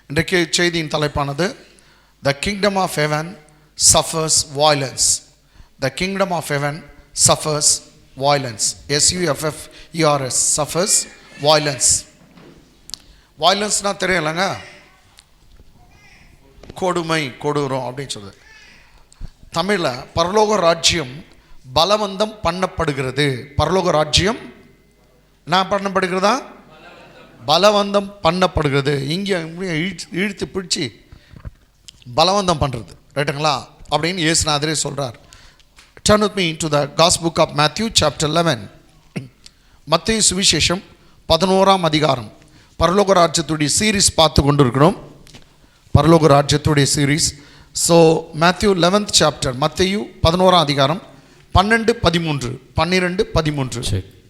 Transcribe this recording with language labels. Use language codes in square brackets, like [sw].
[ta] இன்றைக்கு செய்தியின் தலைப்பானது [en] The kingdom of heaven suffers violence. The kingdom of heaven suffers violence. SUFFERS suffers violence. [ta] Violence-னா தெரியலங்க, கொடுமை கொடூரம் அப்படின்னு சொல்லுது. தமிழில் பரலோக ராஜ்யம் பலவந்தம் பண்ணப்படுகிறது. பரலோக ராஜ்யம் என்ன பண்ணப்படுகிறதா? பலவந்தம் பண்ணப்படுகிறது. இங்கே இழுத்து பிடிச்சி பலவந்தம் பண்ணுறது, ரைட்டுங்களா அப்படின்னு இயேசுநாதரே சொல்கிறார். [en] Turn with me to the Gospel book of Matthew chapter 11. [ta] மத்தேயு சுவிசேஷம் 11ஆம் அதிகாரம். பரலோக ராஜ்யத்துடைய சீரீஸ் பார்த்து கொண்டிருக்கிறோம். பரலோக ராஜ்யத்துடைய series. So [en] Matthew 11th chapter, [ta] மத்தேயு 11ஆம் அதிகாரம் 12, 13, 12, 13.